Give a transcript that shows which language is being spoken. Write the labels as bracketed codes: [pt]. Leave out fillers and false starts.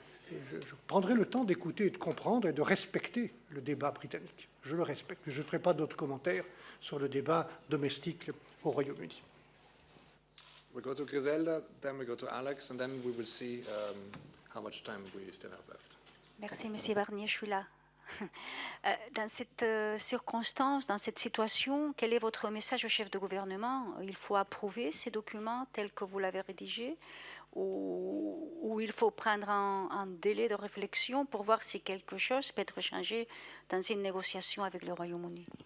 [fr] Je prendrai le temps d'écouter et de comprendre et de respecter le débat britannique. Je le respecte. Je ne ferai pas d'autres commentaires sur le débat domestique au Royaume-Uni. [en] We go to Griselda, then we go to Alex, and then we will see how much time we still have left. [fr] Merci, Monsieur Barnier, je suis là. Dans cette circonstance, dans cette situation, quel est votre message au chef de gouvernement? Il faut approuver ces documents tels que vous l'avez rédigés, ou il faut prendre un délai de réflexion pour voir si quelque chose peut être changé dans une négociation avec le Royaume-Uni?